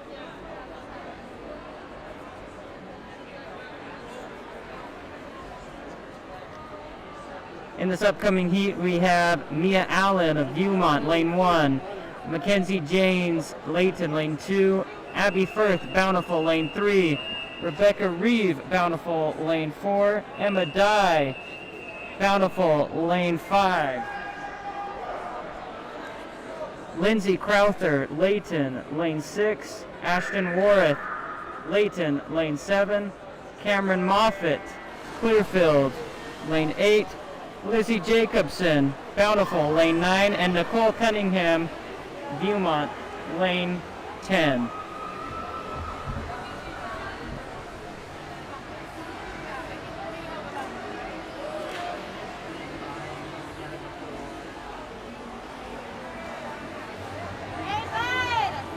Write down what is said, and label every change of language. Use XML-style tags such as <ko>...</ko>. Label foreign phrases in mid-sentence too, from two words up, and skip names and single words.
<en>In this upcoming heat, we have Mia Allen of Viewmont, lane 1, Mackenzie Janes, Layton, lane 2, Abby Firth, Bountiful, lane 3, Rebecca Reeve, Bountiful, lane 4, Emma Dye, Bountiful, lane 5, Lindsay Crowther, Layton, lane 6, Ashton Warith, Layton, lane 7, Cameron Moffitt, Clearfield, lane 8, Lizzie Jacobson, Bountiful, lane 9, and Nicole Cunningham, Viewmont, lane 10. Hey, bud!</en>